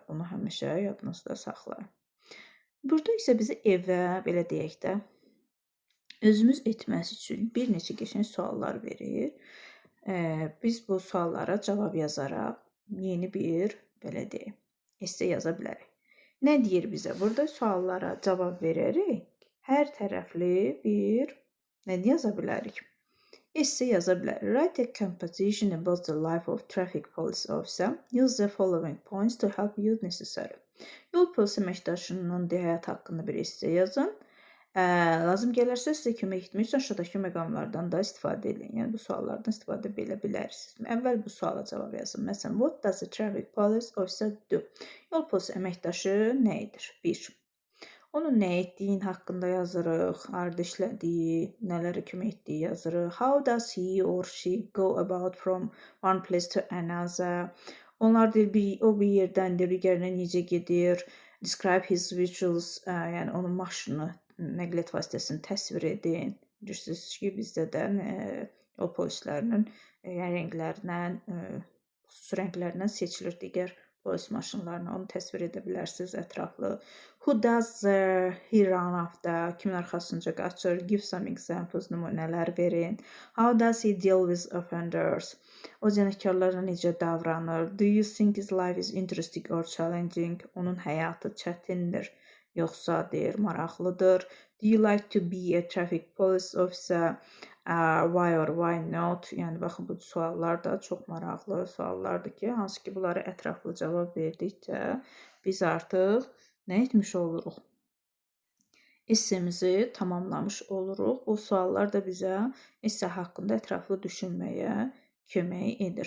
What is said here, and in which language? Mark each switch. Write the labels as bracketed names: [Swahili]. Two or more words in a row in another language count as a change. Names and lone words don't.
[Azerbaijani] Bunu həmişə yadınızda saxlayın. Burada isə bizi evə belə deyək də özümüz etməsi üçün bir neçə qəşəng suallar verir. Biz bu suallara cavab yazaraq yeni bir belə deyək, esse yaza bilərik. Nə deyir bizə? Burada suallara cavab verərək hər tərəfli bir nə yaza bilərik? Esse yaza bilərik. [English] Write a composition about the life of traffic police officer. Use the following points to help you necessary. [Azerbaijani] Yol polisi əməkdaşının həyat haqqında bir esse yazın. Lazım gələrsə sizə kömək etmək üçün aşağıdakı məqamlardan da istifadə edin. Yəni bu suallardan istifadə edə bilərsiniz. Əvvəl bu suala cavab yazın. Məsələn, [English] what does the traffic police officer do? [Azerbaijani] Yol polisi əməkdaşı nə edir? 1. Onun nə etdiyin haqqında yazırıq, harda işlədiyi, nələrə kömək etdiyi yazırıq. [English] How does he or she go about from one place to another? [Azerbaijani] Onlar deyir, o bir yerdən digərinə necə gedir? [English] Describe his visuals, [Azerbaijani] yəni onun maşını, nəqliyyat vasitəsini təsvir edin. Bilirsiniz ki, bizdə də yol polislərinin rənglərindən, xüsusi rənglərindən seçilir digər polis maşınlarına. Onu təsvir edə bilərsiniz ətraflı. [English] Who does he run after? [Azerbaijani] Kimin arxasınca qaçır? [English] Give some examples, [Azerbaijani] nümunələr verin. [English] How does he deal with offenders? [Azerbaijani] O cinayətkarlarla necə davranır? [English] Do you think his life is interesting or challenging? [Azerbaijani] Onun həyatı çətindir, yoxsa deyir, maraqlıdır. [English] Do you like to be a traffic police officer? Why or why not? [Azerbaijani] Yəni, baxın, bu suallar da çox maraqlı suallardır ki, hansı ki, bunları ətraflı cavab verdikcə biz artıq nə etmiş oluruq? Essemizi tamamlamış oluruq. Bu suallar da bizə esse haqqında ətraflı düşünməyə kömək edir.